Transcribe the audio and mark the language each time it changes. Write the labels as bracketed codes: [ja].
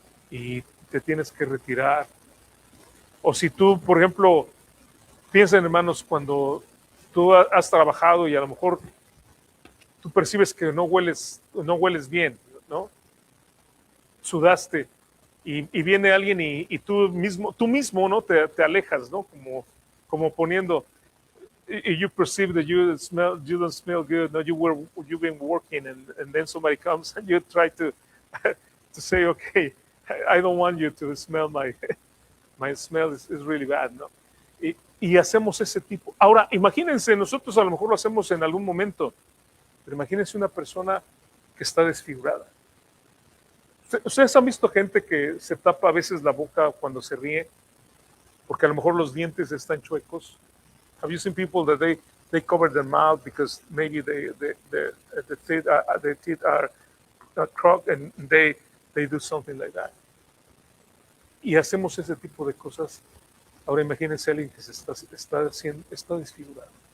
[es] Y te tienes que retirar. O si tú, por ejemplo, piensa en, hermanos, cuando tú has trabajado y a lo mejor tú percibes que no hueles bien, ¿no? Sudaste y viene alguien y tú mismo, ¿no? Te alejas, ¿no? Como poniendo, [en] you perceive that you don't smell good, no, you've been working, and then somebody comes and you try to say, okay, I don't want you to smell my smell is really bad, ¿no? [es] Y hacemos ese tipo. Ahora, imagínense, nosotros a lo mejor lo hacemos en algún momento, pero imagínense una persona que está desfigurada. ¿Ustedes han visto gente que se tapa a veces la boca cuando se ríe? Porque a lo mejor los dientes están chuecos. [en] Have you seen people that they cover their mouth because maybe the teeth are crooked and they do something like that? [es] Y hacemos ese tipo de cosas. Ahora imagínense a alguien que está desfigurado.